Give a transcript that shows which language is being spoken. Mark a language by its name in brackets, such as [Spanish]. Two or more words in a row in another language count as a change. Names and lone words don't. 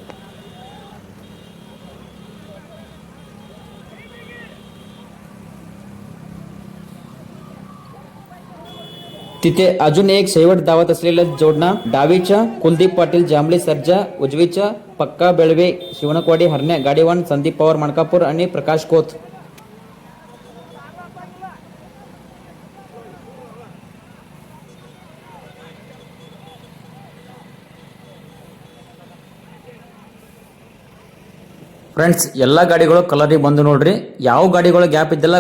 [Marathi] तिथे अजून एक शेवट धावत असलेल्या जोडणा डावीच्या कुलदीप पाटील जांभळे सर्जा. उजवीच्या पक्का बेळवे शिवणकवाडी हरण्या गाडीवान संदीप पवार मणकापूर आणि प्रकाश कोथ. [Kannada] ಫ್ರೆಂಡ್ಸ್ ಎಲ್ಲಾ ಗಾಡಿಗಳು ಕಲರಿಗೆ ಬಂದು ನೋಡ್ರಿ. ಯಾವ ಗಾಡಿಗಳು ಗ್ಯಾಪ್ ಇದ್ದಿಲ್ಲ.